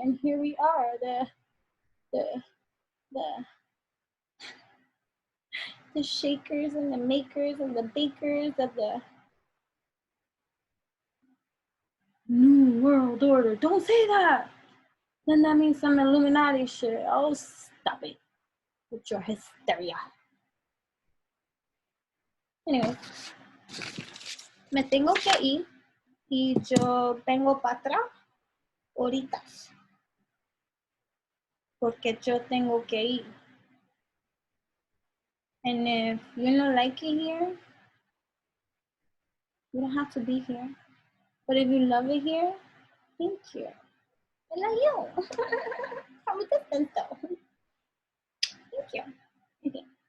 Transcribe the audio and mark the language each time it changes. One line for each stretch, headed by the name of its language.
English: And here we are, the the the shakers and the makers and the bakers of the new world order. Don't say that. Then that means some Illuminati shit. Oh, stop it with your hysteria.
Spanish: Anyway, me tengo que ir y yo vengo para atrás ahorita porque yo tengo que ir.
English: And if you don't like it here, you don't have to be here. But if you love it here, thank you. I love you. From a distance though. Thank you. Okay.